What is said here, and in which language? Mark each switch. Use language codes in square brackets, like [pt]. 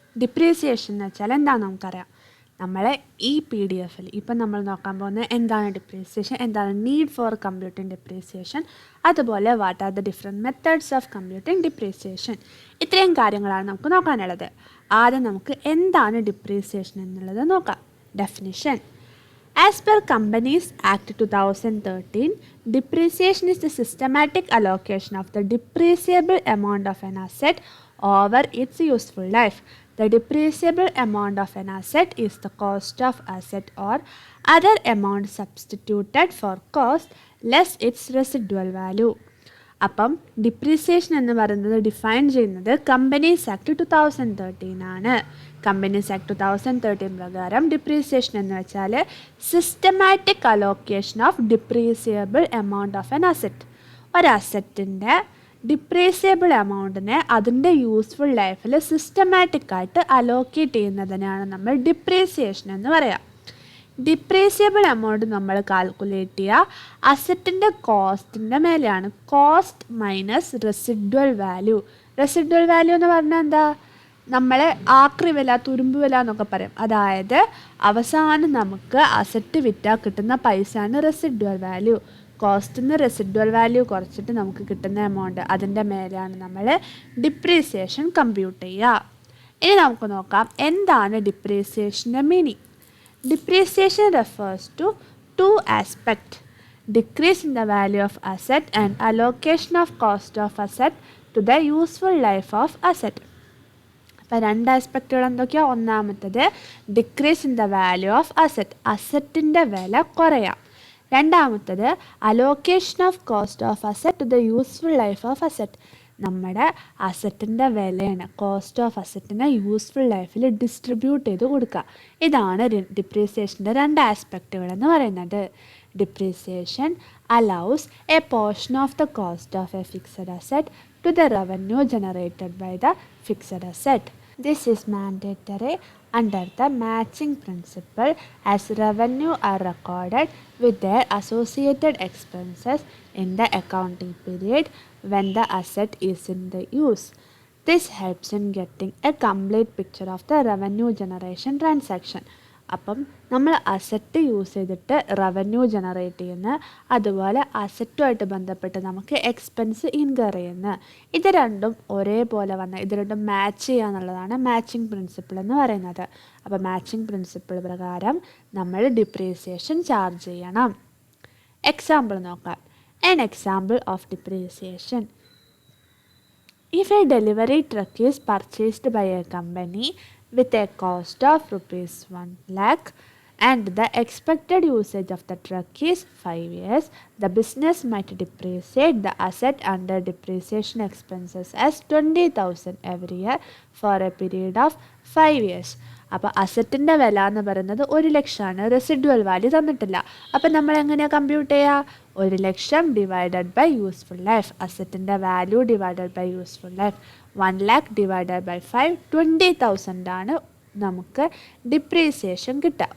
[ml] Depreciation എന്ന് വെച്ചാൽ എന്താണെന്ന് നമുക്കറിയാം. നമ്മളെ ഈ PDF ഇപ്പം നമ്മൾ നോക്കാൻ പോകുന്നത് എന്താണ് ഡിപ്രീസിയേഷൻ, എന്താണ് [en] need for computing depreciation, [ml] അതുപോലെ [en] What are the different methods of computing depreciation. [ml] ഇത്രയും കാര്യങ്ങളാണ് നമുക്ക് നോക്കാനുള്ളത്. ആദ്യം നമുക്ക് എന്താണ് ഡിപ്രീസിയേഷൻ എന്നുള്ളത് നോക്കാം. [en] Definition: As per Companies Act 2013, depreciation is the systematic allocation of the depreciable amount of an asset over its useful life. The depreciable amount of an asset is the cost of asset or other amount substituted for cost less its residual value. [ml] അപ്പം depreciation എന്ന് പറയുന്നത് define ചെയ്യുന്നത് companies act 2013 ആണ്. [en] companies act 2013 പ്രകാരം depreciation [ml] എന്ന് വെച്ചാൽ [en] Systematic allocation of depreciable amount of an asset. [ml] ഒരു അസറ്റിൻ്റെ ഡിപ്രീസിയബിൾ എമൗണ്ടിനെ അതിൻ്റെ യൂസ്ഫുൾ ലൈഫിൽ സിസ്റ്റമാറ്റിക്കായിട്ട് അലോക്കേറ്റ് ചെയ്യുന്നതിനാണ് നമ്മൾ ഡിപ്രീസിയേഷൻ എന്ന് പറയാം. ഡിപ്രീസിയബിൾ എമൗണ്ട് നമ്മൾ കാൽക്കുലേറ്റ് ചെയ്യുക അസറ്റിൻ്റെ കോസ്റ്റിൻ്റെ മേലെയാണ്. [en] Cost minus residual value. Residual value [ml] എന്ന് പറഞ്ഞാൽ എന്താ? നമ്മളെ ആക്രി വില, തുരുമ്പ് വില എന്നൊക്കെ പറയും. അതായത് അവസാനം നമുക്ക് അസറ്റ് വിറ്റാൽ കിട്ടുന്ന പൈസയാണ് റെസിഡ്വൽ വാല്യൂ. കോസ്റ്റിൽ നിന്ന് റെസിഡ്വൽ വാല്യൂ കുറച്ചിട്ട് നമുക്ക് കിട്ടുന്ന എമൗണ്ട്, അതിൻ്റെ മേലെയാണ് നമ്മൾ ഡിപ്രീസിയേഷൻ കമ്പ്യൂട്ട് ചെയ്യുക. ഇനി നമുക്ക് നോക്കാം എന്താണ് ഡിപ്രീസിയേഷൻ്റെ meaning. [en] Depreciation refers to two aspects: decrease in the value of asset and allocation of cost of asset to the useful life of asset. [ml] അപ്പോൾ രണ്ട് ആസ്പെക്റ്റുകൾ എന്തൊക്കെയാണ്? ഒന്നാമത്തത് [en] decrease in the value of asset, [ml] അസറ്റിൻ്റെ വില കുറയാം. രണ്ടാമത്തത് [en] Allocation of cost of asset to the useful life of asset. [ml] നമ്മുടെ അസറ്റിൻ്റെ വിലയാണ് cost of അസറ്റിനെ useful ലൈഫിൽ distribute ചെയ്ത് കൊടുക്കുക. ഇതാണ് ഡിപ്രീസിയേഷൻ്റെ രണ്ട് ആസ്പെക്റ്റുകൾ എന്ന് പറയുന്നത്. [en] Depreciation allows a portion of the cost of a fixed asset to the revenue generated by the fixed asset. This is mandatory under the matching principle as revenue are recorded with their associated expenses in the accounting period when the asset is in the use. This helps in getting a complete picture of the revenue generation transaction. [ml] അപ്പം നമ്മൾ asset use ചെയ്തിട്ട് revenue generate ചെയ്യുന്ന, അതുപോലെ അസറ്റുമായിട്ട് ബന്ധപ്പെട്ട് നമുക്ക് expense incur ചെയ്യുന്ന, ഇത് രണ്ടും ഒരേപോലെ വന്ന് ഇത് രണ്ടും മാച്ച് ചെയ്യുക എന്നുള്ളതാണ് മാച്ചിങ് പ്രിൻസിപ്പിൾ എന്ന് പറയുന്നത്. അപ്പോൾ മാച്ചിങ് പ്രിൻസിപ്പിൾ പ്രകാരം നമ്മൾ ഡിപ്രീസിയേഷൻ ചാർജ് ചെയ്യണം. എക്സാമ്പിൾ നോക്കാം. [en] An example of depreciation: if a delivery truck is purchased by a company with a cost of rupees 1 lakh and the expected usage of the truck is 5 years, the business might depreciate the asset under depreciation expenses as 20,000 every year for a period of 5 years. [ml] അപ്പോൾ അസറ്റിൻ്റെ വില എന്ന് പറയുന്നത് 1,00,000ആണ്. Residual value തന്നിട്ടില്ല. അപ്പം നമ്മൾ എങ്ങനെയാണ് [en] Compute ചെയ്യുക? 1,00,000 divided by useful life, അസറ്റിൻ്റെ value divided by useful life. [ml] 1 lakh [en] divided by [ml] 5, 20,000 ആണ് നമുക്ക് ഡിപ്രീസിയേഷൻ കിട്ടുക.